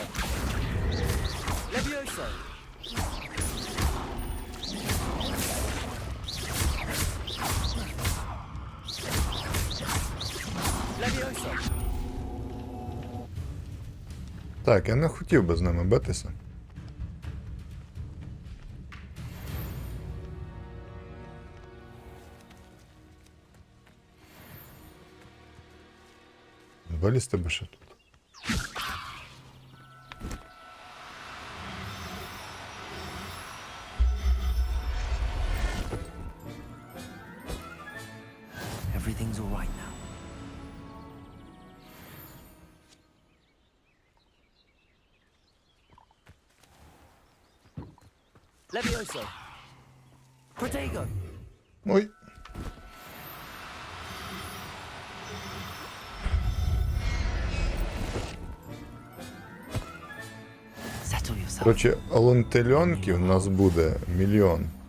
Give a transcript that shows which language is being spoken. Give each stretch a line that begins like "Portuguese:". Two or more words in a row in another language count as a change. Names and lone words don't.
Ukrainian: Levioso. Levioso. Так, я не хотів би з ними битися. Вилізти би ще тут.
English: Everything's all right now. Levioso. Protego.
Ukrainian: Ой.
English: Settle yourself.
Ukrainian: Коротше, алонтельонків у нас буде мільйон.